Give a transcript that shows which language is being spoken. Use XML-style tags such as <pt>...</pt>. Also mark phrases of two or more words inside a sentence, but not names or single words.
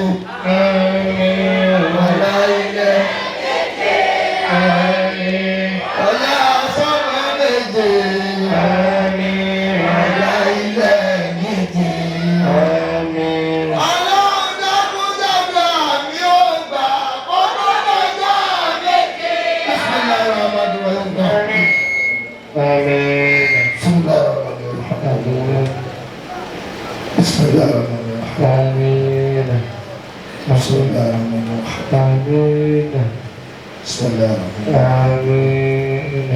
<yo>Wọlé ilẹ̀. Wọlé sọ́mọ méje. Wọlé ilẹ̀ méje. Ọlọ́run dákúndàgbà mi ò gbà kọ́kọ́ lọ́jọ́ méje.</yo> <ar>Bismillahirrahmanirrahim. بسم الله الرحمن الرحيم. بسم الله الرحمن الرحيم. بسم الله الرحمن الرحيم.</ar>